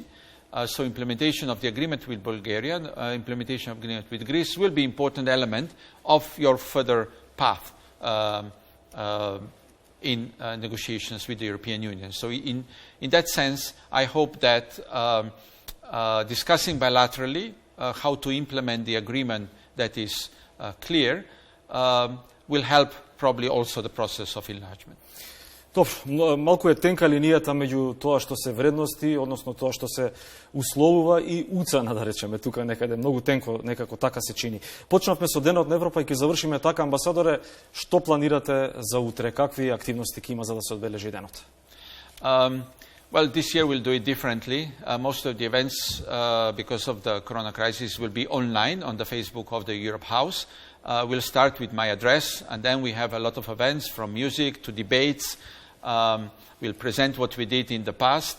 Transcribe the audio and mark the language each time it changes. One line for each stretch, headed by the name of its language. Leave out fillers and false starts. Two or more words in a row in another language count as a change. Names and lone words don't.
English: So implementation of the agreement with Bulgaria, implementation of the agreement with Greece will be an important element of your further path in negotiations with the European Union. So in that sense, I hope that discussing bilaterally how to implement the agreement that is clear will help probably also the process of enlargement.
Macedonian: Добро, малку е тенка линијата меѓу тоа што се вредности, односно тоа што се условува и уцена, да речеме, тука некаде многу тенко, некако така се чини. Почнавме со Денот на Европа и ќе завршиме така. Амбасадоре, што планирате за утре? Какви активности ќе има за да се одбележи денот?
English: Well, this year we'll do it differently. Most of the events, because of the corona crisis, will be online on the Facebook of the Europe House. We'll start with my address, and then we have a lot of events from music to debates. We'll present what we did in the past.